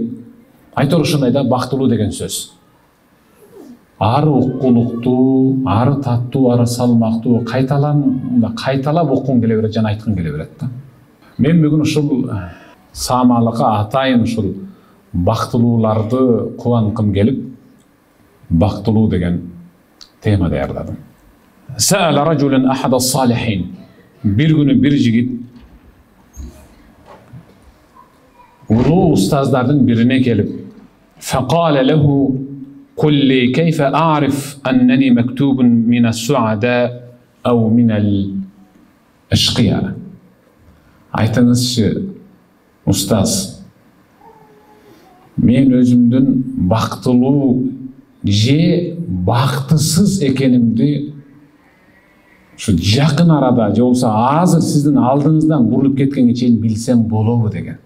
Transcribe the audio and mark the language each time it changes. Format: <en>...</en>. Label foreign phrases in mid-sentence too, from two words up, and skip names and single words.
<ky>Айтор ушундай да, бактылуу деген сөз. Ары уккулуктуу, ары таттуу, ары салмактуу, кайталап уккуң келе берет, жана айткың келе берет да. Мен бүгүн ушул саамалыкка атайын ушул бактылууларды кубанкым келип, бактылуу деген тема даярдадым.</ky> <ar>سأل رجل أحد الصالحين.</ar> <ky>Bir günü bir жигит улуу устаздардын бирине келип,</ky> <ar>فقال له قل لي كيف أعرف أنني مكتوب من السعداء أو من الأشقياء.</ar> <ky>Айтыңызшы, устаз, мен өзүмдүн бактылуу же бактысыз экенимди ушу жакын арада же болбосо азыр сиздин алдыңыздан бурулуп кеткенге чейин билсем болобу деген.</ky>